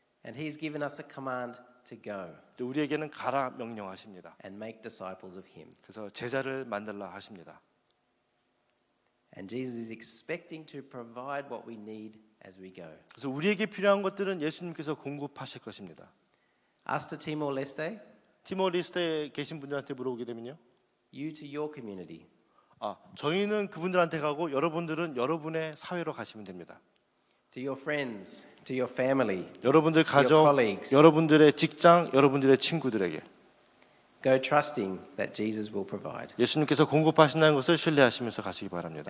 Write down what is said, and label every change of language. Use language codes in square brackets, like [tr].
[en] And he's given us a command to go [ko] 우리에게는 가라 명령하십니다. [en] and make disciples of him. [ko] 그래서 제자를 만들라 하십니다. [en] And Jesus is expecting to provide what we need as we go. [ko] 그래서 우리에게 필요한 것들은 예수님께서 공급하실 것입니다. [en] Us to Timor-Leste, [ko] 티모리스트에 계신 분들한테 물어보게 되면요. [en] you to your community. [ko] 저희는 그분들한테 가고 여러분들은 여러분의 사회로 가시면 됩니다. [en] To your friends, to your family, [ko] 여러분들 가족, [en] colleagues. [ko] 여러분들의 직장, 여러분들의 친구들에게 [en] go trusting that Jesus will provide. [ko] 예수님께서 공급하신다는 것을 신뢰하시면서 가시기 바랍니다.